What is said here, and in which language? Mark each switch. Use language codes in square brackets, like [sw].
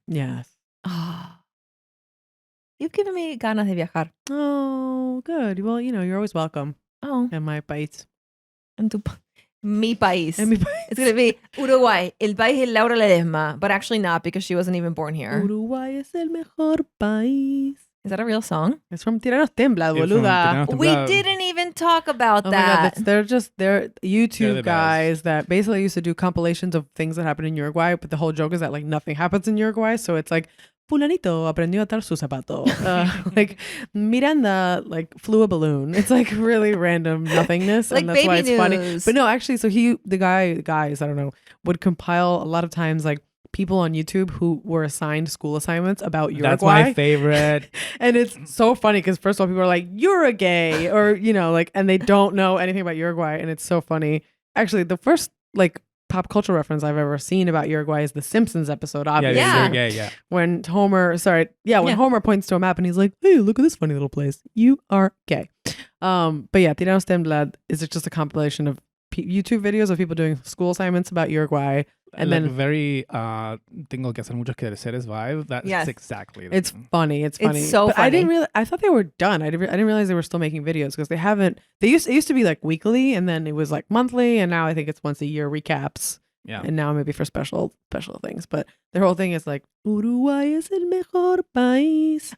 [en] Yes. Oh. You've given me [es] ganas de viajar. [en] Oh, good. Well, you're always welcome. Oh. In my país. [es] Mi país. En mi país. [en] It's going to be Uruguay, [es] el país de Laura Ledesma, [en] but actually not because she wasn't even born here. [es] Uruguay es el mejor país. [en] Is that a real song? It's from Tiranos Tembla, boluda. We didn't even talk about oh that. My God, they're YouTube guys that basically used to do compilations of things that happen in Uruguay, but the whole joke is that like nothing happens in Uruguay, so it's like [es] Fulanito aprendió a atar su zapato. [en] Like Miranda like flew a balloon. It's like really random nothingness, like and that's why it's news. funny. But no, actually, so the guys I don't know would compile a lot of times like people on YouTube who were assigned school assignments about Uruguay. That's my favorite. And it's so funny because first of all, people are like, "You're a gay," or like, and they don't know anything about Uruguay, and it's so funny. Actually, the first like pop culture reference I've ever seen about Uruguay is the Simpsons episode. Obviously, Yeah. Yeah. when Homer points to a map and he's like, "Hey, look at this funny little place. You are gay." But yeah, Tiranos Tembla is just a compilation of YouTube videos of people doing school assignments about Uruguay. And like then very [es] tengo que hacer muchos quehaceres [en] vibe. That's exactly. It's funny. It's funny. It's so but funny. I thought they were done. I didn't realize they were still making videos because they haven't. It used to be like weekly, and then it was like monthly, and now I think it's once a year recaps. Yeah. And now maybe for special things. But their whole thing is like [es] Uruguay es el mejor país.